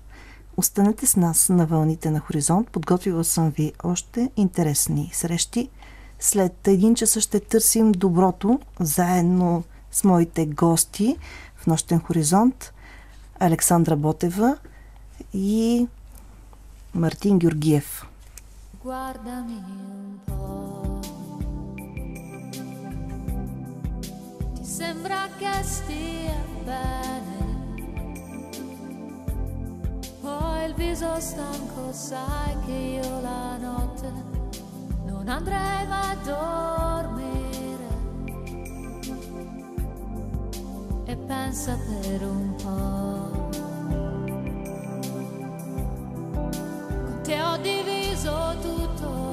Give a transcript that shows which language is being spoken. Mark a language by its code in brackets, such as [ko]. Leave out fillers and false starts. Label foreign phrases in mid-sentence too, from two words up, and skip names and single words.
[bg] Останете с нас на вълните на Хоризонт. Подготвила съм ви още интересни срещи. След 1 часа ще търсим доброто заедно с моите гости в Нощен хоризонт Александра Ботева и Мартин Георгиев. [it] Guardami un po', ti sembra che stia bene, poi il viso stanco, sai che io la notte non andrei mai a dormire, e pensa per un po', con te ho diviso tutto,